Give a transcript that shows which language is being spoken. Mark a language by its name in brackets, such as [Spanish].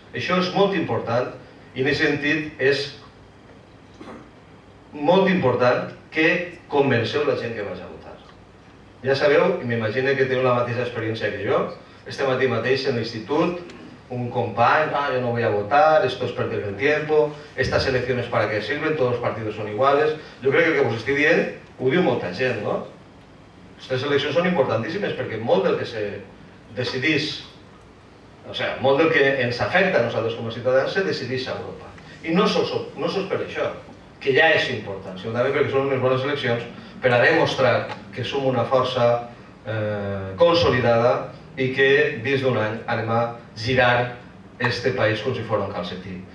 [Catalan] Això és molt important i en aquest sentit és molt important que convenceu la gent que vagi a votar. Ja sabeu, i m'imagino que teniu la mateixa experiència que jo, este matí mateix en l'institut, un company, [Spanish] yo no voy a votar, esto es perder el tiempo, estas elecciones para qué sirven, todos los partidos son iguales. [Catalan] Jo crec que el que us estic dient ho diu molta gent, no? Aquestes eleccions són importantíssimes perquè molt del que se decidís, molt del que ens afecta a nosaltres com a ciutadans se decideix a Europa. I no sols per això, que ja és important, sinó també perquè són unes bones eleccions per a demostrar que som una força consolidada i que dins d'un any anem a girar este país com si fos un calcetí.